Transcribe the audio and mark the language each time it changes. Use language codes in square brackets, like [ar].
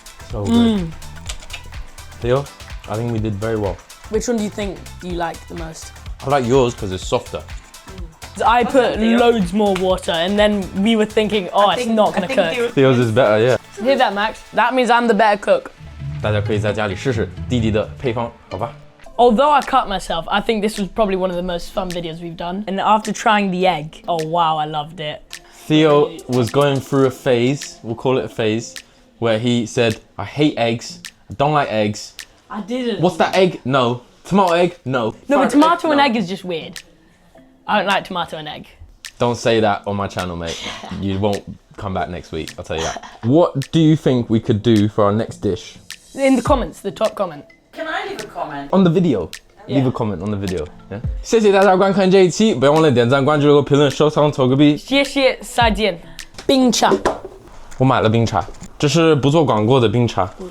[en] So good. Theo, I think we did very well. Which one do you like the most? I like yours because it's softer. I put loads more water, and then we were thinking, oh, it's not gonna cook. Theo's is better, yeah. Hear that, Max? That means I'm the better cook. [zh] 大家可以在家里试试弟弟的配方，好吧？ [en] Although I cut myself, I think this was probably one of the most fun videos we've done. And after trying the egg, oh wow, I loved it. Theo was going through a phase, we'll call it a phase, where he said, I hate eggs, I don't like eggs. I didn't. What's that egg? No. Tomato egg? No. No, but tomato and no. egg is just weird. I don't like tomato and egg. Don't say that on my channel, mate. You won't come back next week, I'll tell you that. What do you think we could do for our next dish? In the comments, the top comment. Can I leave a comment? On the video. Yeah. Leave a comment on the video. Yeah? [zh] 谢谢大家观看这一期，不要忘了点赞、关注、留个评论、收藏、投个币。谢谢，再见。冰茶。我买了冰茶，这是不做广告的冰茶。